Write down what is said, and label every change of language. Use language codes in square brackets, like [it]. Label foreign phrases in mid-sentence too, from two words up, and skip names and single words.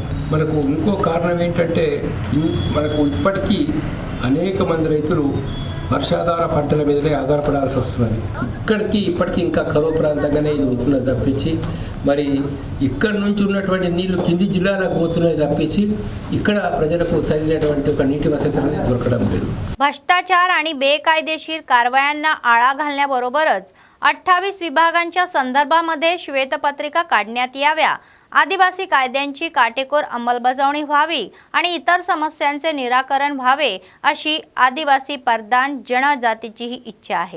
[te] మనకు ఇంకో కారణం ఏంటంటే మనకు ఇప్పటికీ అనేక మంది రైతులు వర్షాధార పంటల మీదనే ఆధారపడాల్సి వస్తున్నది. ఇప్పటికీ ఇంకా కరువు ప్రాంతంగానే ఇది ఉంటున్నది తప్పించి మరి ఇక్కడ నుంచి ఉన్నటువంటి నీళ్లు కింది జిల్లాలకు పోతున్నాయి తప్పించి ఇక్కడ ప్రజలకు సరైనటువంటి ఒక నీటి వసతి దొరకడం లేదు. [mr] भ्रष्टाचार आणि बेकायदेशीर कारवायांना आळा घालण्याबरोबरच 28 विभागांच्या संदर्भामध्ये श्वेतपत्रिका काढण्यात याव्या, आदिवासी कायद्यांची काटेकोर अंमलबजावणी व्हावी आणि इतर समस्यांचे निराकरण व्हावे अशी आदिवासी परदान जनजातीचीही इच्छा आहे.